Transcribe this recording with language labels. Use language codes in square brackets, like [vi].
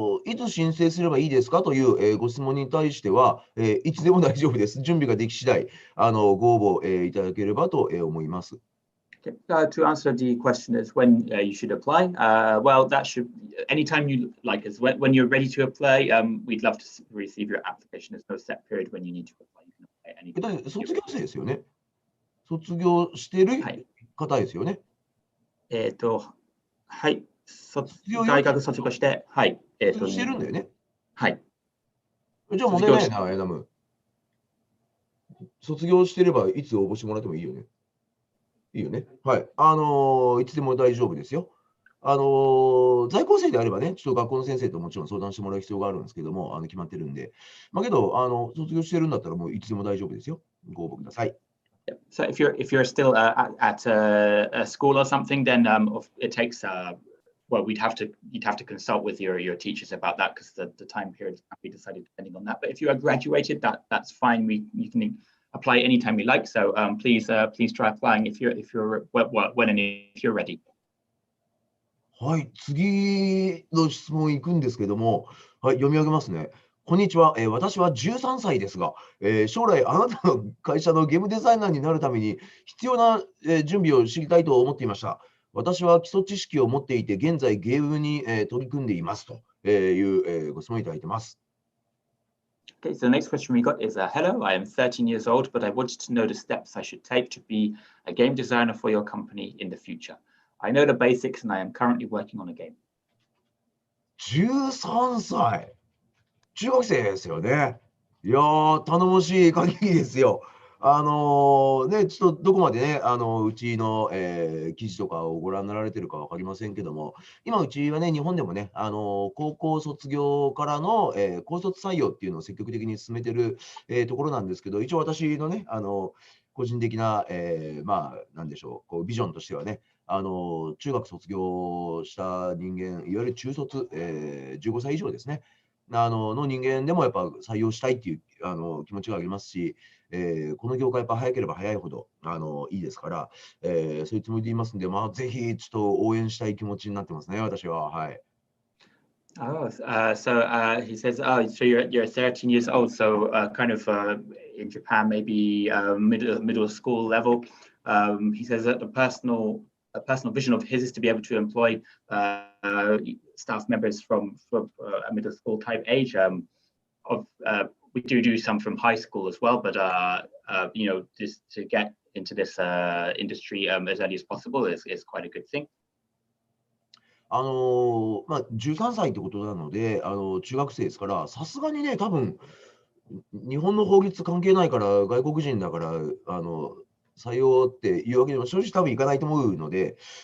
[ja] いつ申請すればいいですかという、ご質問に対しては、いつでも大丈夫です。準備ができ次第、ご応募、いただければと、思います。 [en] To answer the question is when you should apply. Well, that should anytime you like is when you're ready to apply. We'd love to receive your application. There's no set period when you need to apply. You can apply anytime. [ja] 卒業生ですよね。卒業してる方ですよね。はい。卒業大学卒業して、はい。卒業してるんだよね。はい。じゃあ問題ないな、エナム。卒業してればいつ応募してもらってもいいよね。いいよね。はい。いつでも大丈夫ですよ。在校生であればね、ちょっと学校の先生ともちろん相談してもらう必要があるんですけども、決まってるんで。まあけど、卒業してるんだったらもういつでも大丈夫ですよ。ご応募ください。 [en] So if you're still at a school or something, then it takes well you'd have to consult with your teachers about that because the time period can be decided depending on that. But if you are graduated, that's fine. You can apply anytime you like. So please try applying if you're when and if you're ready. [ja] はい、次の質問いくんですけども、はい、読み上げますね。こんにちは、私は13歳ですが、将来あなたの会社のゲームデザイナーになるために必要な、準備を知りたいと思っていました。私は基礎知識を持っていて、現在ゲームに、取り組んでいますという、ご質問いただいてます。 [en] Okay, so the next question we got is, hello, I am 13 years old, but I wanted to know the steps I should take to be a game designer for your company in the future. I know the basics and I am currently working on a game. [ja] 13歳。中学生ですよね。いやー、頼もしい限りですよ。ね、ちょっとどこまでね、うちの、記事とかをご覧になられてるか分かりませんけども、今うちはね、日本でもね、高校卒業からの、高卒採用っていうのを積極的に進めてる、ところなんですけど、一応私のね、個人的な、まあ、なんでしょう、こうビジョンとしてはね、中学卒業した人間、いわゆる中卒、15歳以上ですね。の人間でもやっぱ採用したいっていう気持ちがありますし、この業界やっぱ早ければ早いほどいいですから、そういうつもりでいますんで、まあ、ぜひちょっと応援したい気持ちになってますね、私は。はい。 [en] Oh, so he says, oh, so you're 13 years old, so kind of in Japan, maybe middle school level. He says that a personal vision of his is to be able to employ staff members from a middle school type age. We do some from high school as well, but just to get into this industry as early as possible is quite a good thing. [ja] まあ、13歳ってことなので、中学生ですから、さすがにね、多分日本の法律関係ないから、外国人だから、採用っていうわけでも正直多分いかないと思うので、